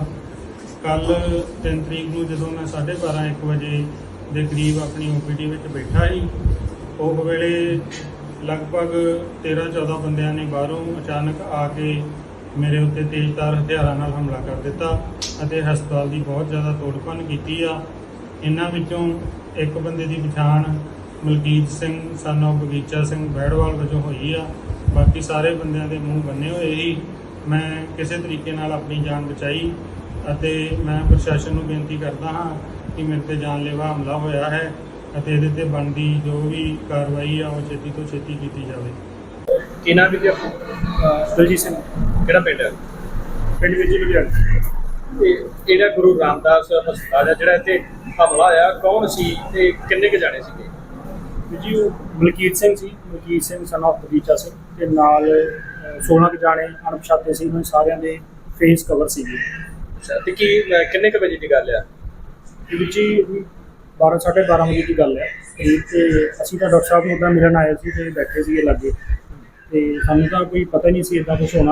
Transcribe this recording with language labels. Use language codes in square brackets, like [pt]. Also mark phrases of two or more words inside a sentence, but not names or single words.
[pa] ਕੱਲ 3 ਤਰੀਕ ਨੂੰ ਜਦੋਂ ਮੈਂ 12:30 1 ਵਜੇ ਦੇ ਕਰੀਬ ਆਪਣੀ OPD ਵਿੱਚ ਬੈਠਾ ਸੀ, ਉਹ ਵੇਲੇ ਲਗਭਗ 13-14 ਬੰਦਿਆਂ ਨੇ ਬਾਹਰੋਂ ਅਚਾਨਕ ਆ ਕੇ ਮੇਰੇ ਉੱਤੇ ਤੇਜ਼ਧਾਰ ਹਥਿਆਰਾਂ ਨਾਲ ਹਮਲਾ ਕਰ ਦਿੱਤਾ ਅਤੇ ਹਸਪਤਾਲ ਦੀ ਬਹੁਤ ਜ਼ਿਆਦਾ ਤੋੜਭੰਨ ਕੀਤੀ ਆ। ਇਹਨਾਂ ਵਿੱਚੋਂ ਇੱਕ ਬੰਦੇ ਦੀ ਪਛਾਣ ਮਲਕੀਤ ਸਿੰਘ [en] son of [pa] ਬਗੀਚਾ ਸਿੰਘ ਬੈੜਵਾਲ ਵਜੋਂ ਹੋਈ ਆ। ਬਾਕੀ ਸਾਰੇ ਬੰਦਿਆਂ ਦੇ ਮੂੰਹ ਬੰਨੇ ਹੋਏ ਸੀ। ਮੈਂ ਕਿਸੇ ਤਰੀਕੇ ਨਾਲ ਆਪਣੀ ਜਾਨ ਬਚਾਈ ਅਤੇ ਮੈਂ ਪ੍ਰਸ਼ਾਸਨ ਨੂੰ ਬੇਨਤੀ ਕਰਦਾ ਹਾਂ ਕਿ ਮੇਰੇ ਤੇ ਜਾਨਲੇਵਾ ਹਮਲਾ ਹੋਇਆ ਹੈ ਅਤੇ ਇਹਦੇ ਤੇ ਬਣਦੀ ਜੋ ਵੀ ਕਾਰਵਾਈ ਆ ਉਹ ਛੇਤੀ ਤੋਂ ਛੇਤੀ ਕੀਤੀ ਜਾਵੇ। ਕੀ ਨਾਮ ਵੀ ਆਪਣਾ? ਦਲਜੀਤ ਸਿੰਘ, ਕਿਹੜਾ ਪਿੰਡ ਹੈ? ਪਿੰਡ ਵਿੱਚ ਲੁਧਿਆਣਾ। ਇਹ ਜਿਹੜਾ ਗੁਰੂ ਰਾਮਦਾਸ ਹਸਪਤਾਲ ਹੈ ਜਿਹੜਾ ਇੱਥੇ ਹਮਲਾ ਹੋਇਆ, ਕੌਣ ਸੀ ਤੇ ਕਿੰਨੇ ਕੁ ਜਾਣੇ ਸੀਗੇ? ਜੀ ਉਹ ਮਲਕੀਤ ਸਿੰਘ ਸੀ, ਮਲਕੀਤ ਸਿੰਘ [en] son of [pa] ਬਗੀਚਾ ਸਿੰਘ ਤੇ ਨਾਲ 16 ਕੁ ਜਾਣੇ ਅਣਪਛਾਤੇ ਸੀ। ਉਹਨਾਂ ਸਾਰਿਆਂ ਦੇ [en] face cover [pa] ਸੀਗੇ। ਅੱਛਾ, ਤੇ ਕੀ ਕਿੰਨੇ ਕੁ ਵਜੇ ਦੀ ਗੱਲ ਆ? ਜੀ 12:30 ਵਜੇ ਦੀ ਗੱਲ ਹੈ ਤੇ ਅਸੀਂ ਤਾਂ ਡਾਕਟਰ ਸਾਹਿਬ ਨੂੰ ਉੱਦਾਂ ਮਿਲਣ ਆਏ ਸੀ ਤੇ ਬੈਠੇ ਸੀਗੇ ਲਾਗੇ ਤੇ ਸਾਨੂੰ ਤਾਂ ਕੋਈ ਪਤਾ ਨਹੀਂ ਸੀ ਇੱਦਾਂ ਕੁਛ ਹੋਣਾ।